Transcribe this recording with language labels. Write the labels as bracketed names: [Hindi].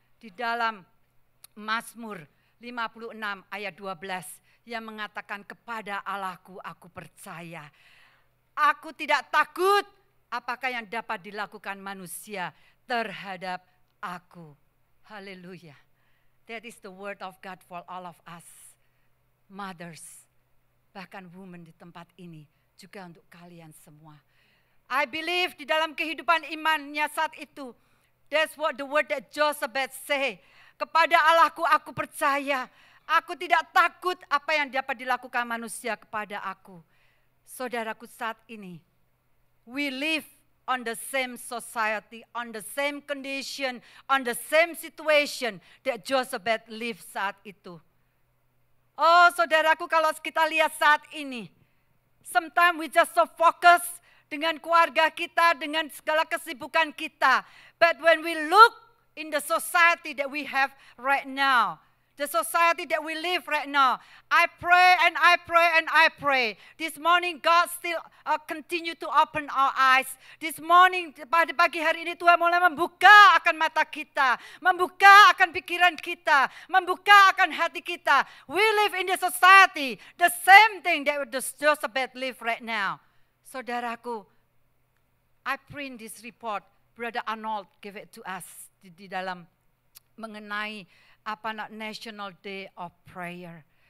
[Indonesian] Di dalam Mazmur 56 ayat 12 yang mengatakan, kepada Allahku aku percaya. Aku tidak takut apakah yang dapat dilakukan manusia terhadap aku. Haleluya. [English] That is the word of God for all of us. [Indonesian] Mothers, bahkan women di tempat ini, juga untuk kalian semua. [English] I believe [Indonesian] di dalam kehidupan imannya saat itu, [English] that's what the word that Josebed say. [Indonesian] Kepada Allahku aku percaya. Aku tidak takut apa yang dapat dilakukan manusia kepada aku. [English] Saudaraku, saat ini, we live on the same society, on the same condition, on the same situation that Joseph lived [Indonesian] saat itu. Oh saudaraku, kalau kita lihat saat ini, [English] sometimes we just so focus [Indonesian] dengan keluarga kita, dengan segala kesibukan kita. [English] But when we look in the society that we have right now, the society that we live right now, I pray and I pray and I pray. This morning God still continue to open our eyes. This morning, [Indonesian] pada pagi hari ini Tuhan mulai membuka akan mata kita, membuka akan pikiran kita, membuka akan hati kita. [English] We live in the society, the same thing that Joseph live right now. Saudaraku, I print this report, Brother Arnold gave it to us [Indonesian] di dalam mengenai [English] National Day of Prayer.